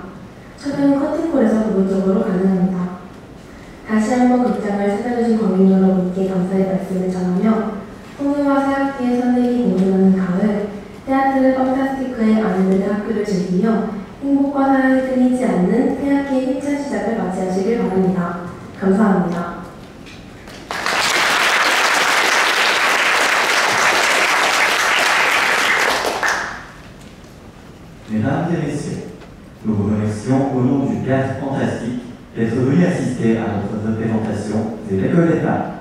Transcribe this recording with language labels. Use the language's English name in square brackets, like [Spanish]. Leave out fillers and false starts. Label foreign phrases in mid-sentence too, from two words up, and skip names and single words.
[Korean] 촬영은 커튼콜에서 부분적으로 가능합니다. 다시 한번 극장을 찾아주신 관객 여러분께 감사의 말씀을 전하며 풍요와 새학기의 설레기 공연하는 가을 테아트르 판타스티크의 아내들의 학교를 즐기며 행복과 사랑이 끊이지 않는 새학기의 힘찬 시작을 맞이하시길 바랍니다. 감사합니다. [French] Mesdames et messieurs, nous vous remercions au nom du Théâtre Fantastique d'être venus assister à notre représentation des L'école d'État.